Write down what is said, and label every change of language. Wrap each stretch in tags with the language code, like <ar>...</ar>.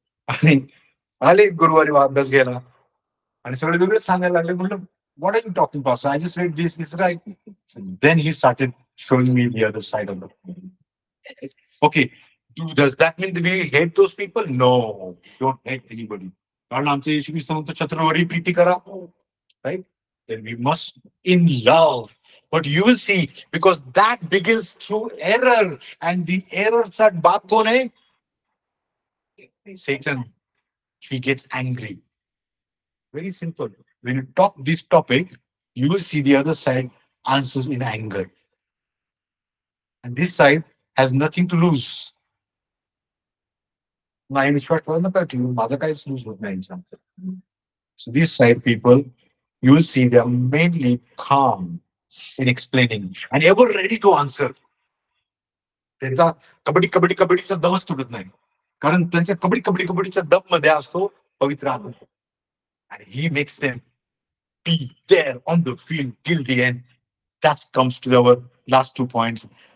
<mr>आणि आले गुरुवारी अभ्यास घ्यायला आणि सगळे वेगळेच सांगायला लागले. म्हणलं,</mr> <en>what are you talking about? So I just read this, is right? So then he started showing me the other side of it. Okay. Does that mean that we hate those people? No, don't hate anybody.</en> <mr>कारण आमचे येशू ख्रिस्त म्हणतो छत्रवरी प्रीती करा.</mr> <en>right? Then we must in love. But you will see, because that begins through error, and the errorचा</en> <mr>बाप कोण आहे?</mr> <en>Satan. He gets angry. Very simple. When you talk this topic, you will see the other side answers in anger. And this side has nothing to lose.</en> <mr>नाही विश्वास ठेवा नका ठेवू, माझं काहीच loose होत नाही यांच्यामध्ये.</mr> <en>So this side people, you will see they are mainly calm in explaining and ever ready to answer.</en> <mr>त्यांचा कबड्डी कबड्डी कबड्डीचा दमच तुटत नाही, कारण त्यांच्या कबड्डी कबड्डी कबड्डीच्या दम मध्ये असतो पवित्र आत्मा.</mr> <en>And he makes them be there on the field till the end. That comes to our last 2 points.</en>